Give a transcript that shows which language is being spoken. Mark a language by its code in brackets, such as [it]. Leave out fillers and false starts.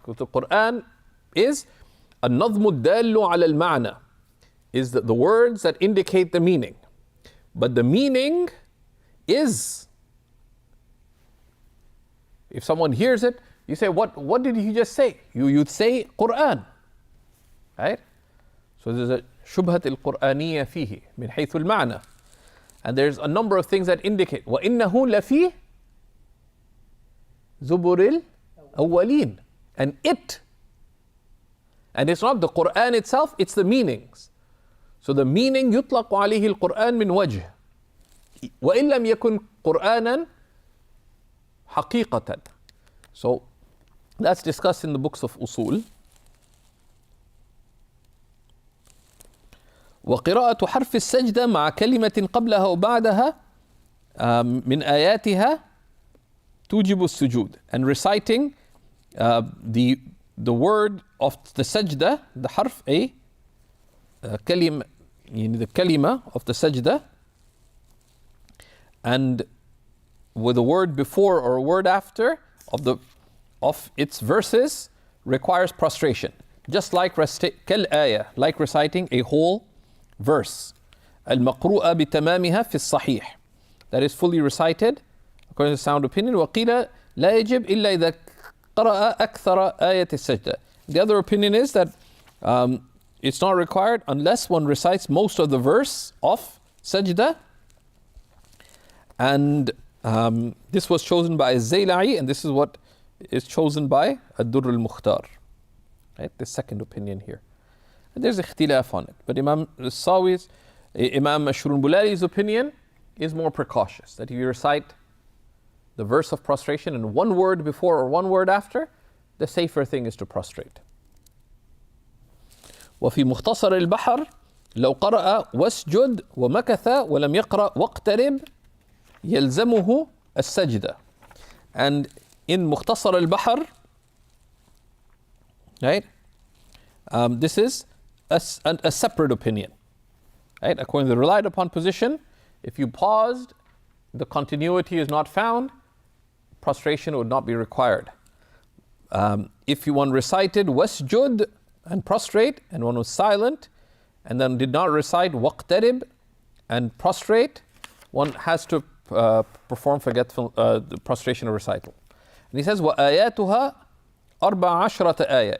[en] Because the Quran is [ar] النظم الدال على المعنى, [en] is the words that indicate the meaning. But the meaning is, if someone hears it, you say, what did he just say? You'd say Quran, right? So there's a [ar] شبهة القرآنية فيه من حيث المعنى. [en] And there's a number of things that indicate [ar] وَإِنَّهُ لَفِي زُبُرِ الْأَوَّلِينَ. [en] And it's not the Quran itself, it's the meanings. So the meaning [ar] يطلق عليه القرآن من وجه وإن لم يكن قرآنا حقيقة. [en] So that's discussed in the books of usul. [ar] وقراءة حرف السجدة مع كلمة قبلها وبعدها من آياتها توجب السجود. [en] And reciting the word of the sajda, the [ar] حرف كلمة, [en] the kalima of the sajda, and with a word before or a word after of its verses requires prostration. Just like كالآية, like reciting a whole verse. [ar] المقروءة بتمامها في الصحيح. [en] That is fully recited according to the sound opinion. [ar] وقيل لا يجب إلا إذا قرأ أكثر آية السجدة. [en] The other opinion is that it's not required unless one recites most of the verse of sajda. And this was chosen by Zayla'i, and this is what is chosen by Ad-Durr al-Mukhtar. Right? The second opinion here. And there's ikhtilaf on it. But Imam Sawi's, Imam Mashrun Bulali's opinion is more precautious. That if you recite the verse of prostration in one word before or one word after, the safer thing is to prostrate. [ar] وفي مختصر البحر لو قرأ واسجد ومكث ولم يقرأ واقترب يلزمه السجدة. [en] And in مختصر البحر, right, this is a separate opinion. Right? According to the relied upon position, if you paused, the continuity is not found, prostration would not be required. If one recited wasjud and prostrate, and one was silent, and then did not recite waqtarib and prostrate, one has to perform forgetful the prostration of recital. And he says, [ar] وَآيَاتُهَا أَرْبَعَ عَشْرَةَ آيَةً.